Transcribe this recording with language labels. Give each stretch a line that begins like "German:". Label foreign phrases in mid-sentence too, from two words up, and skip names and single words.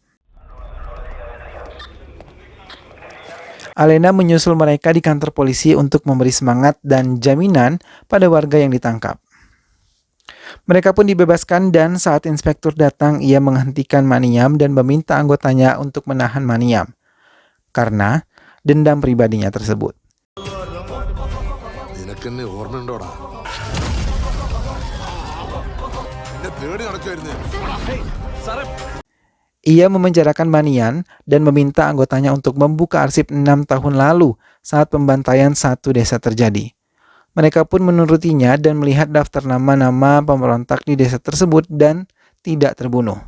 Indonesian: Alena menyusul mereka di kantor polisi untuk memberi semangat dan jaminan pada warga yang ditangkap. Mereka pun dibebaskan dan saat inspektur datang, ia menghentikan Maniam dan meminta anggotanya untuk menahan Maniam karena dendam pribadinya tersebut.
Malayalam: നിനക്കെന്നെ ഓർമ്മയുണ്ടോടാ എന്നെ തേടി നടക്കുമായിരുന്നേ
Indonesian: Ia memenjarakan Manian dan meminta anggotanya untuk membuka arsip 6 tahun lalu saat pembantaian satu desa terjadi. Mereka pun menurutinya dan melihat daftar nama-nama pemberontak di desa tersebut dan tidak terbunuh.